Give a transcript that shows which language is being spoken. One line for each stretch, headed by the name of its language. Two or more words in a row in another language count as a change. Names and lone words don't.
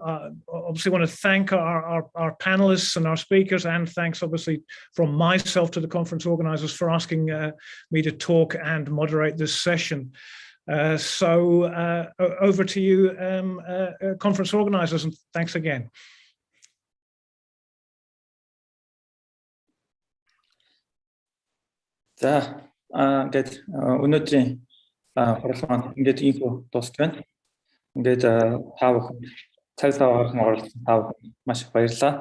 English: Obviously want to thank our panelists and our speakers, and thanks obviously from myself to the conference organizers for asking me to talk and moderate this session. So over to you, conference organizers, and thanks again.
Mongolian: За, ингээд өнөөдрийн хурал маань ингээд инфо дуусгана. Ингээд та бүхэн цаг цав гарган оролцсон та бүхэн маш их баярлалаа.